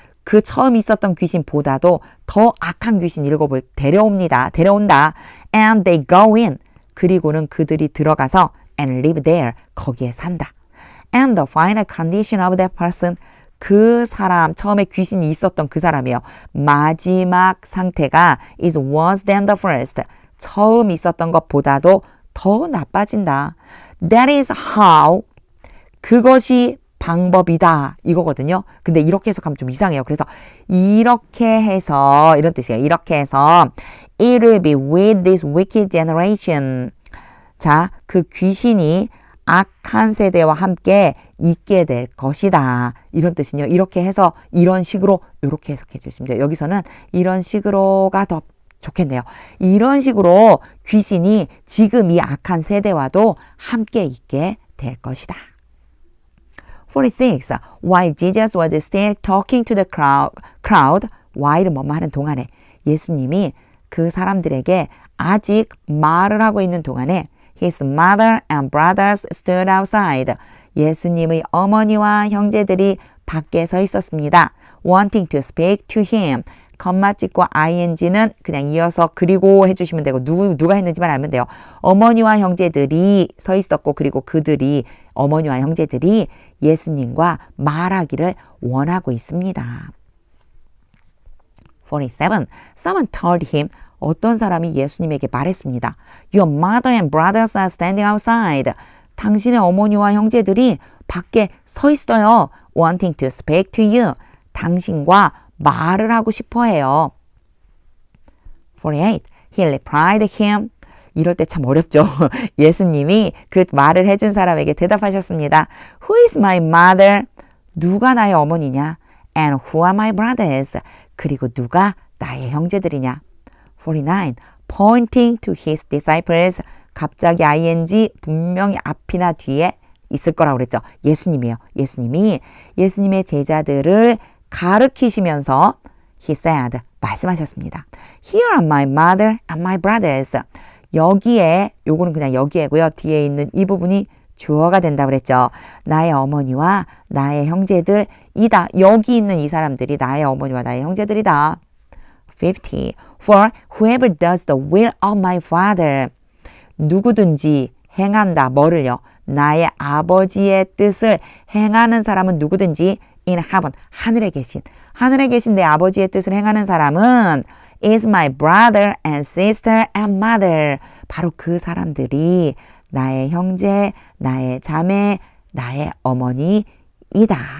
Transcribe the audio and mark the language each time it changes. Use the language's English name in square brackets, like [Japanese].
[Korean] 그 처음 있었던 귀신보다도 더 악한 귀신 7을 데려온다. [English] And they go in. [Korean] 그리고는 그들이 들어가서 [English] and live there. [Korean] 거기에 산다. [English] And the final condition of that person. [Korean] 그 사람, 처음에 귀신이 있었던 그 사람이요. 마지막 상태가 [English] is worse than the first. [Korean] 처음 있었던 것보다도 더 나빠진다. [English] That is how. [Korean] 그것이 방법이다. 이거거든요. 근데 이렇게 해석하면 좀 이상해요. 그래서 이렇게 해서 이런 뜻이에요. 이렇게 해서 [English] it will be with this wicked generation. [Korean] 자, 그 귀신이 악한 세대와 함께 있게 될 것이다. 이런 뜻은요. 이렇게 해서 이런 식으로 이렇게 해석해 주시면 돼요. 여기서는 이런 식으로가 더 좋겠네요. 이런 식으로 귀신이 지금 이 악한 세대와도 함께 있게 될 것이다. 46. [English] While Jesus was still talking to the crowd, while [Korean] 뭐뭐 하는 동안에 예수님이 그 사람들에게 아직 말을 하고 있는 동안에 [English] His mother and brothers stood outside. [Korean] 예수님의 어머니와 형제들이 밖에 서 있었습니다. [English] Wanting to speak to him. [Korean] 컴마찍고 ing는 그냥 이어서 그리고 해주시면 되고 누가 했는지만 알면 돼요. 어머니와 형제들이 서 있었고 그리고 그들이 어머니와 형제들이 예수님과 말하기를 원하고 있습니다. [English] 47. Someone told him. [Korean] 어떤 사람이 예수님에게 말했습니다. [English] Your mother and brothers are standing outside. [Korean] 당신의 어머니와 형제들이 밖에 서 있어요. [English] Wanting to speak to you. [Korean] 당신과 말을 하고 싶어 해요. [English] 48. He replied him. [Korean] 이럴 때 참 어렵죠. 예수님이 그 말을 해준 사람에게 대답하셨습니다. [English] Who is my mother? [Korean] 누가 나의 어머니냐? [English] And who are my brothers? [Korean] 그리고 누가 나의 형제들이냐? 49. [English] Pointing to his disciples. [Korean] 갑자기 ing 분명히 앞이나 뒤에 있을 거라고 그랬죠. 예수님이에요. 예수님의 제자들을 가르치시면서 [English] he said, [Korean] 말씀하셨습니다. [English] Here are my mother and my brothers. [Korean] 여기에, 요거는 그냥 여기에고요. 뒤에 있는 이 부분이 주어가 된다고 그랬죠. 나의 어머니와 나의 형제들이다. 여기 있는 이 사람들이 나의 어머니와 나의 형제들이다. 50. [English] For whoever does the will of my father. [Korean] 누구든지 행한다. 뭐를요? 나의 아버지의 뜻을 행하는 사람은 누구든지 [English] in heaven. [Korean] 하늘에 계신 내 아버지의 뜻을 행하는 사람은 [English] is my brother and sister and mother. [Korean] 바로 그 사람들이 나의 형제, 나의 자매, 나의 어머니이다.